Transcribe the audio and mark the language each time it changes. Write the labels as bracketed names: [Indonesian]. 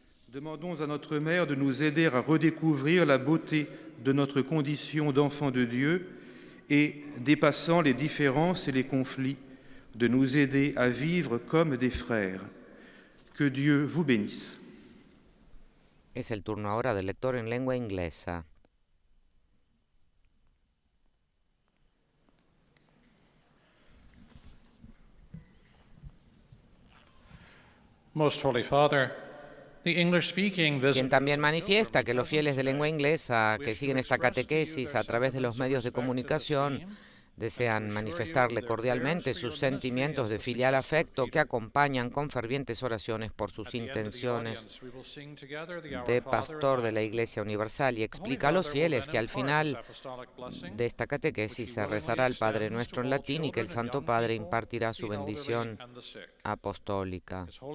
[French] Demandons à notre Mère de nous aider à redécouvrir la beauté de notre condition d'enfant de Dieu et, dépassant les différences et les conflits, de nous aider à vivre comme des frères. Que Dieu vous bénisse. [Spanish] Es el turno ahora del lector en lengua inglesa. [English] Most Holy Father, the English-speaking [Spanish] Quien también manifiesta que los fieles de lengua inglesa que siguen esta catequesis a través de los medios de comunicación desean manifestarle cordialmente sus sentimientos de filial afecto que acompañan con fervientes oraciones por sus intenciones de pastor de la Iglesia Universal, y explica a los fieles que al final de esta catequesis se rezará el Padre Nuestro en latín y que el Santo Padre impartirá su bendición apostólica.